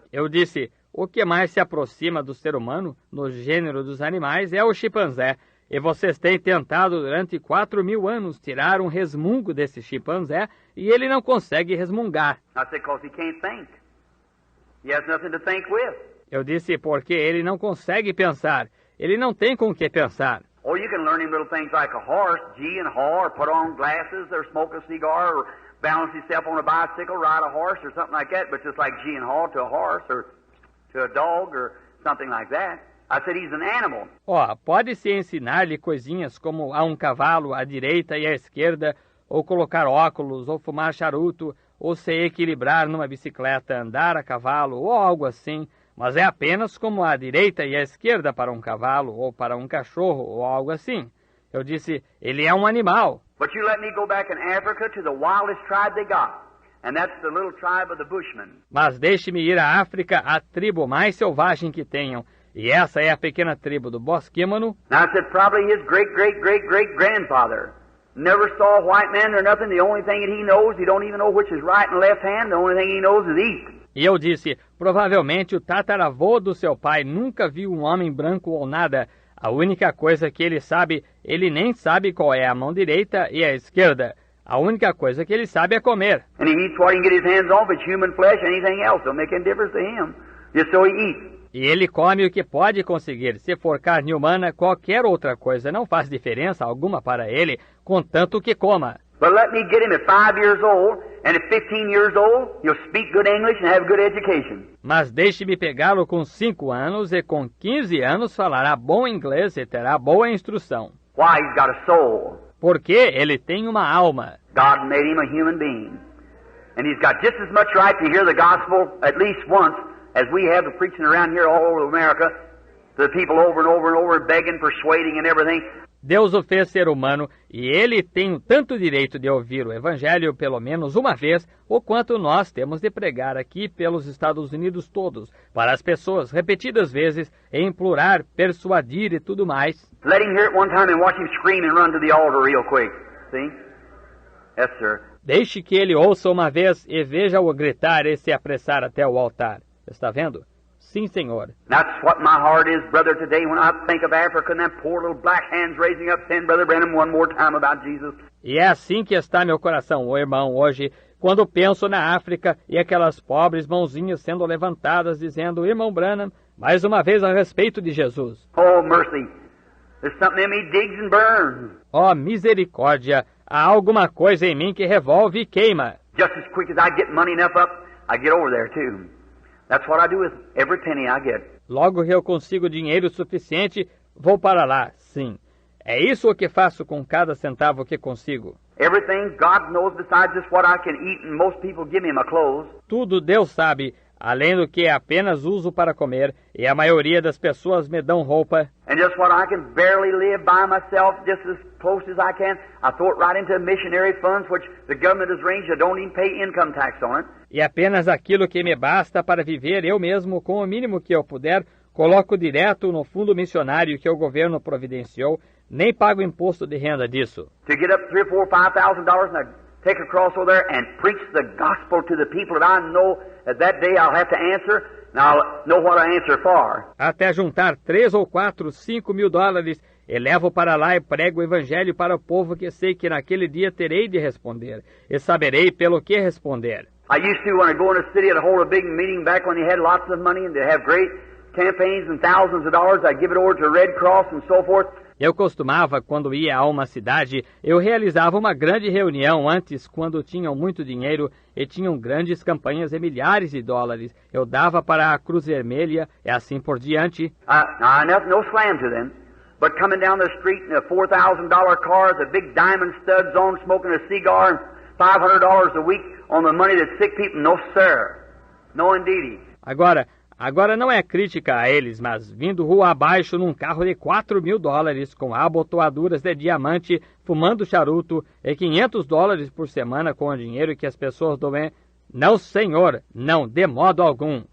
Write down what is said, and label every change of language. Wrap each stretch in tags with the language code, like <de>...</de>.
<pt>Eu disse, o que mais se aproxima do ser humano, no gênero dos animais, é o chimpanzé. E vocês têm tentado durante 4.000 anos tirar um resmungo desse chimpanzé, e ele não consegue resmungar.</pt> <en>I said, because he can't think. He has nothing to think with.</en> <pt>Eu disse, porque ele não consegue pensar. Ele não tem com o que pensar.</pt> <en>Oh, you can learn him little things like a horse, gee and haw, or put on glasses, or smoke a cigar, or balance himself on a bicycle, ride a horse, or something like that, but just like gee and haw to a horse, or to a dog, or something like that. I said he's an animal.</en> <pt>Pode-se ensinar-lhe coisinhas como a um cavalo à direita e à esquerda, ou colocar óculos, ou fumar charuto, ou se equilibrar numa bicicleta, andar a cavalo, ou algo assim, mas é apenas como a direita e a esquerda para um cavalo, ou para um cachorro, ou algo assim. Eu disse, ele é um animal.</pt> <en>But you let me go back in Africa to the wildest tribe they got, and that's the little tribe of the Bushmen.</en> <pt>Mas deixe-me ir à África, a tribo mais selvagem que tenham, e essa é a pequena tribo do Bosquímano.</pt> <en>Now I said, probably his great-great-great-great-grandfather never saw a white man or nothing. The only thing that he knows, he don't even know which is right and left hand. The only thing he knows is eat.</en> <pt>E eu disse, provavelmente o tataravô do seu pai nunca viu um homem branco ou nada. A única coisa que ele sabe, ele nem sabe qual é a mão direita e a esquerda. A única coisa que ele sabe é comer.</pt> <en>And he eats what he can get his hands on, if it's human flesh, anything else. Don't make any difference to him. Just so he eats.</en> <pt>E ele come o que pode conseguir. Se for carne humana, qualquer outra coisa não faz diferença alguma para ele, contanto que coma.</pt> <en>But let me get him at 5 years old, and at 15 years old, he'll speak good English and have good education.</en> <pt>Mas deixe-me pegá-lo com 5 anos e com 15 anos falará bom inglês e terá boa instrução.</pt> <en>Why? He's got a soul.</en> <pt>Porque ele tem uma alma.</pt> <en>God made him a human being. And he's got just as much right to hear the gospel at least once as we have the preaching around here all over America, to the people over and over and over, begging, persuading and everything.</en> <pt>Deus o fez ser humano e ele tem tanto direito de ouvir o Evangelho pelo menos uma vez, o quanto nós temos de pregar aqui pelos Estados Unidos todos, para as pessoas repetidas vezes, e implorar, persuadir e tudo mais.</pt> <en>Let him hear it one time and watch him scream and run to the altar real quick. See? Yes, sir.</en> <pt>Deixe que ele ouça uma vez e veja-o gritar e se apressar até o altar. Está vendo? Sim, Senhor.</pt> <en>That's what my heart is, brother, today when I think of Africa and them poor little black hands raising up saying, Brother Branham, one more time about Jesus.</en> <pt>E é assim que está meu coração, ô irmão, hoje, quando penso na África e aquelas pobres mãozinhas sendo levantadas dizendo, Irmão Branham, mais uma vez a respeito de Jesus.</pt> <en>Oh, mercy. There's something in me digs and burns.</en> <pt>Oh, misericórdia. Há alguma coisa em mim que revolve e queima.</pt> <en>Just as quick as I get money enough up, I get over there too. That's what I do with every penny I get.</en> <pt>Logo que eu consigo dinheiro suficiente, vou para lá, sim. É isso o que faço com cada centavo que consigo.</pt> <en>Everything God knows besides just what I can eat, and most people give me my clothes.</en> <pt>Tudo Deus sabe, além do que apenas uso para comer, e a maioria das pessoas me dão roupa.</pt> <en>And just what I can barely live by myself, just as close as I can, I throw it right into missionary funds, which the government has arranged. I don't even pay income tax on it.</en> <pt>E apenas aquilo que me basta para viver eu mesmo, com o mínimo que eu puder, coloco direto no fundo missionário que o governo providenciou, nem pago imposto de renda disso.</pt> <en>To get up $3,000, $4,000, $5,000 and I take a cross over there and preach the gospel to the people that I know that day I'll have to answer, and I'll know what I answer for.</en> <pt>Até juntar 3 ou 4, 5 mil dólares, e levo para lá e prego o evangelho para o povo que sei que naquele dia terei de responder, e saberei pelo que responder.</pt> <en>I used to, when I go in a city, I'd hold a big meeting back when they had lots of money and they have great campaigns and thousands of dollars. I'd give it over to Red Cross and so forth.</en> <pt>Eu costumava, quando ia a uma cidade, eu realizava uma grande reunião antes, quando tinham muito dinheiro e tinham grandes campanhas e milhares de dólares. Eu dava para a Cruz Vermelha e assim por diante.</pt> <en>No slam to them, but coming down the street in a $4,000 car with a big diamond studs on, smoking a cigar, and $500 a week on the money that sick people, no sir, no indeedy.</en> <pt>Agora não é crítica a eles, mas vindo rua abaixo num carro de $4.000 com abotoaduras de diamante, fumando charuto e $500 por semana com o dinheiro que as pessoas doem. Não, senhor, não, de modo algum.</pt>